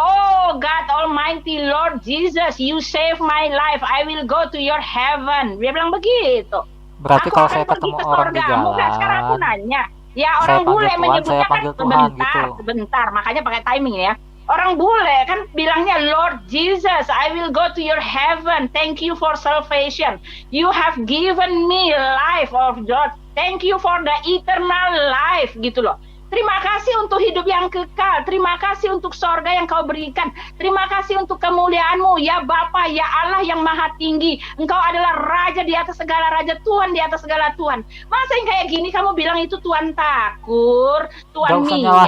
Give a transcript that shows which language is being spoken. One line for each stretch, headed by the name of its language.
English: Oh God Almighty Lord Jesus, you save my life, I will go to your heaven.
Indonesian: Dia bilang begitu. Berarti kalau saya ketemu orang di jalan, sekarang aku nanya, ya orang bule menyebutnya kan sebentar, makanya pakai timing ya. Orang bule kan bilangnya
English: Lord Jesus, I will go to your heaven. Thank you for salvation. You have given me life of God. Thank you for the eternal life,
Indonesian: gitu loh. Terima kasih untuk hidup yang kekal. Terima kasih untuk sorga yang kau berikan. Terima kasih untuk kemuliaan-Mu, ya Bapa, ya Allah yang maha tinggi. Engkau adalah Raja di atas segala raja, Tuhan di atas segala Tuhan. Masa yang kayak gini kamu bilang itu Tuhan takur, Tuhan minyak,